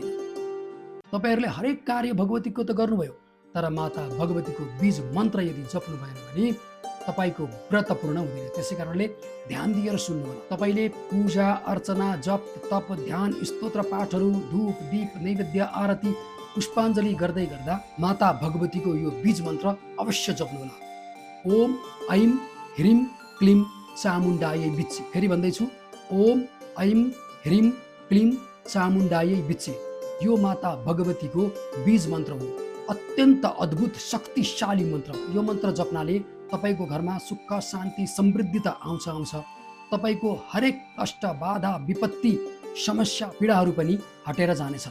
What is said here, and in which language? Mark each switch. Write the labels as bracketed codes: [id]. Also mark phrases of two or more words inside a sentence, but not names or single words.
[ne] तपाईहरूले हरेक कार्य भगवतीको त गर्नुभयो, तर माता भगवतीको बीज मन्त्र यदि जप्नु भएन भने तपाईको व्रत पूर्ण हुँदैन। त्यसै कारणले ध्यान दिएर सुन्नु होला। तपाईले पूजा अर्चना जप तप ध्यान स्तोत्र पाठहरू धूप दीप नैवेद्य आरती पुष्पाञ्जली गर्दै गर्दा माता भगवतीको यो बीज मन्त्र अवश्य जप्नु होला। [sa] ओम ऐम ह्रीम क्लीम चामुण्डायै बिच्चे। [ne] फेरि भन्दैछु, [sa] ओम ऐम ह्रीम क्लीम चामुण्डायै बिच्चे। [ne] यो माता भगवतीको बीज मन्त्र हो। अत्यन्त अद्भुत शक्तिशाली मन्त्र। यो मन्त्र जप्नाले तपाईको घरमा सुख शान्ति समृद्धि त आउँछ। तपाईको हरेक कष्ट बाधा विपत्ति समस्या पीडाहरू पनि हटेर जानेछन्।